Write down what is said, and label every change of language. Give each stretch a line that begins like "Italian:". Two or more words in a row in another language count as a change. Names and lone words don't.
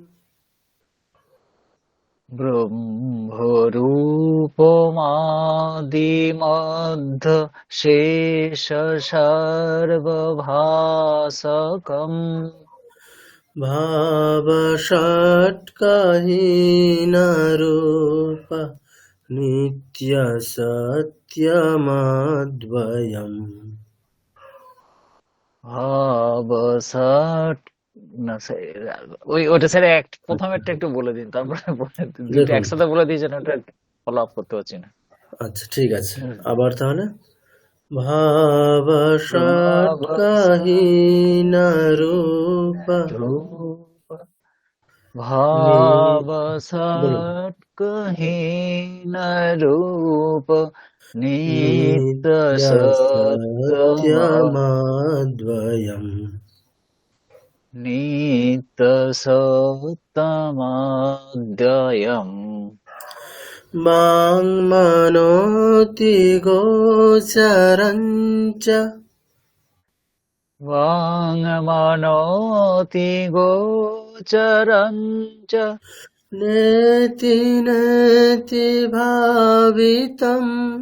Sanskrit: ब्रह्मरूपमादिमध्य शेषसर्वभासकम् भावषट्कहीनरूप नित्यसत्यमद्वयम्
Bangla: ভাবসাট না ওটা স্যার প্রথমেরটা একটু বলে দিন, তারপরে দুটো দেখুন, একসাথে বলে দিয়েছেন, ওটা ফলো আপ করতে পারছি না। আচ্ছা ঠিক আছে, আবার তাহলে ভাবষট্কहीनरूप
Sanskrit: ভাবসাট কহীন রূপ নিত্য সত্যম नित्यसत्यमद्वयम् নিত্য সত্যমাদ্বয়ম वाङ्मनोति गोचरञ्च वाङ्मनोति गोचरं च नेति नेति भावितम्